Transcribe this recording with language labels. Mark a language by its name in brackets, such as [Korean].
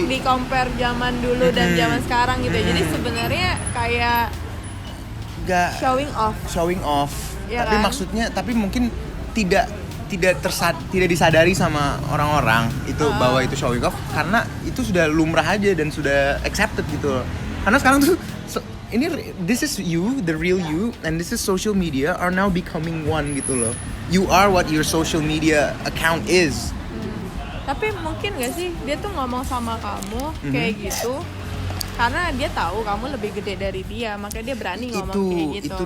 [Indonesian] di compare zaman dulu dan zaman sekarang gitu. Jadi sebenarnya kayak nggak showing off. Ya tapi kan? Maksudnya, tapi mungkin tidak disadari sama orang-orang itu bahwa itu showing off karena itu sudah lumrah aja dan sudah accepted gitu loh. Karena sekarang tuh [English] this is you, the real you, and this is social media are now becoming one [Indonesian] gitu loh. [English] You are what your social media account is. [Indonesian] Tapi mungkin gak sih dia tuh ngomong sama kamu kayak gitu karena dia tahu kamu lebih gede dari dia, makanya dia berani ngomong kayak gitu.